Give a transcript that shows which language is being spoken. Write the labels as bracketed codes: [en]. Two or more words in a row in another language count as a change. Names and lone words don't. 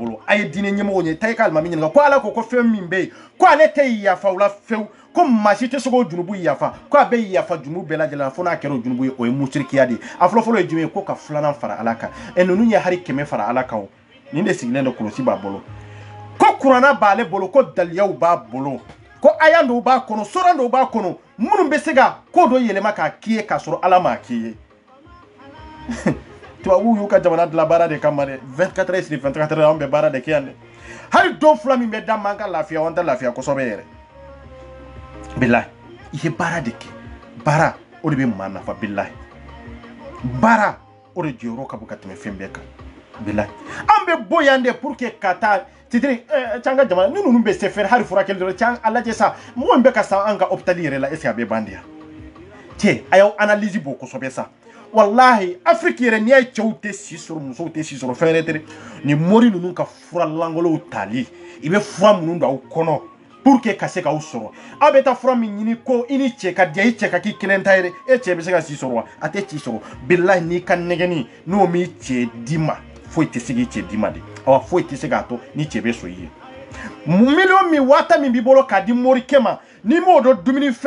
[bm] bolo a ye diinɛ ɲɛmɔgɔw ye ta i ka alimami ɲininka ko ala ko fɛn min bɛ yen ko ale tɛ yafa o la fewu ko maa si tɛ se k'o junubu yafa ko a bɛ yafa junubu bɛɛ lajɛlen na fo n'a kɛra o junubu ye o ye musirikiya de ye a fɔlɔfɔlɔ ye jumɛn ye ko ka filanan fara ala kan ninnu ye hari 100 fara ala kan o nin de sigilen don kɔlɔsi b'a bolo ko kuranna b'ale bolo ko daliyaw b'a bolo ko aya dɔw b'a kɔnɔ sura dɔw b'a kɔnɔ minnu bɛ se ka ko dɔ yɛlɛma k'a k'i ye k'a sɔrɔ ala m'a k'i ye tubabuw y'u ka jamana dilan baara de kama dɛ [fr] 24 heures sur 24 heures [bm] an bɛ baara de kɛ yan dɛ hali don fila min bɛ d'an ma an ka lafiya an tɛ lafiya kosɛbɛ yɛrɛ bilahi i ye baara de kɛ baara o de bɛ maa nafa bilahi baara o de jɔyɔrɔ ka bon ka tɛmɛ fɛn bɛɛ kan bilahi an bɛ bɔ yan de [fr] pour que [bm] ka taa titiri can ka jamana ni ninnu bɛ se fɛrɛ hali furakɛli dɔrɔn can a lajɛ sa mɔgɔ min bɛ ka sa an ka hôpital yɛrɛ la [fr] est ce que [bm] a bɛ ban de yan cɛ a y'aw analyse bɔ kosɛbɛ sa wallahi Afrique yɛrɛ n'i y'a ye cɛw tɛ si sɔrɔ musow tɛ si sɔrɔ fɛn wɛrɛ tɛ ni mori ninnu ka fura langolow tali i bɛ fura minnu don aw kɔnɔ [fr] pour que [bm] ka se k'aw sɔrɔ aw bɛ taa fura min ɲini ko i ni cɛ ka diya i cɛ ka k'i kelen ta yɛrɛ e cɛ bɛ se ka si sɔrɔ wa a tɛ ci sɔrɔ bilahi n'i ka nɛgɛnni n'o m'i cɛ d'i ma foyi tɛ se k'i cɛ d'i ma de awa foyi tɛ se k'a to ni cɛ bɛ so i ye miliyɔn min waata min b'i bolo k'a di morikɛ ma ni m'o dɔn dumuni fɛn